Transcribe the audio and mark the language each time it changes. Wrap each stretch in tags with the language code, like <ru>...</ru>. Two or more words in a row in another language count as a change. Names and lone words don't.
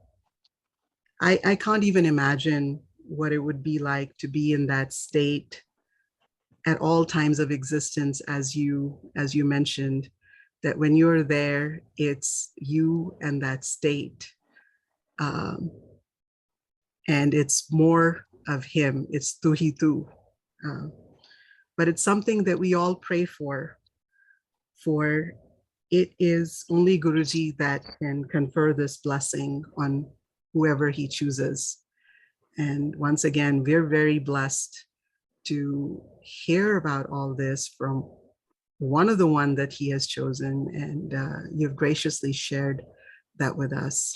<en>I can't even imagine what it would be like to be in that state at all times of existence, as you mentioned, that when you're there, it's you and that state. And it's more of him, it's</en> <pa>tu hi tu.</pa> <en>But it's something that we all pray for it is only Guruji that can confer this blessing on whoever he chooses. And once again, we're very blessed to hear about all this from one of the one that he has chosen, and you've graciously shared that with us.</en>